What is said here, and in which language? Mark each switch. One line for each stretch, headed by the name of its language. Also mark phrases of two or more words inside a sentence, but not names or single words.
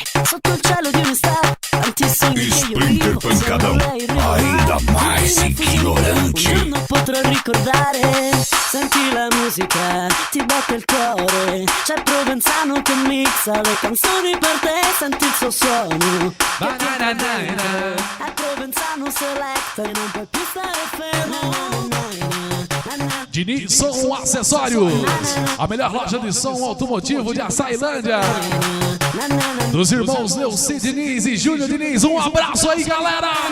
Italian: Sotto il cielo di un'estate, tanti sogni che io Splinter vivo.
Portuguese: Pancadão,
Italian: Sembra lei irregolare.
Portuguese: ainda mais
Italian: Un ignorante. giorno potrò ricordare. Senti la musica, ti batte il cuore. C'è Provenzano che mixa le canzoni per te. Senti il suo suono. È Provenzano Selecta e non puoi più stare fermo.
Portuguese: Diniz Som Acessórios, a melhor loja de som automotivo de Açailândia. Dos irmãos Leuci Diniz e Júnior Diniz, um abraço aí, galera!